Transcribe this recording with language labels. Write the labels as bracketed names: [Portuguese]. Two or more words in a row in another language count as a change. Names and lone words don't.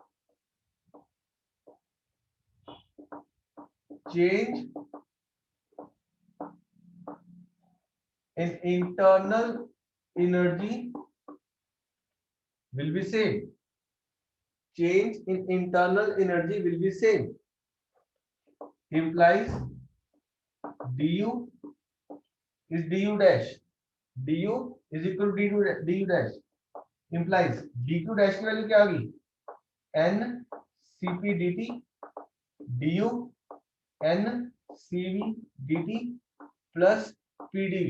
[English] change in internal energy will be same, change in internal energy will be same, implies du is du dash, du is equal to du dash, implies dq dash [Hindi] की वैल्यू क्या आ गई, n cp dt, du n cv dt प्लस pdv।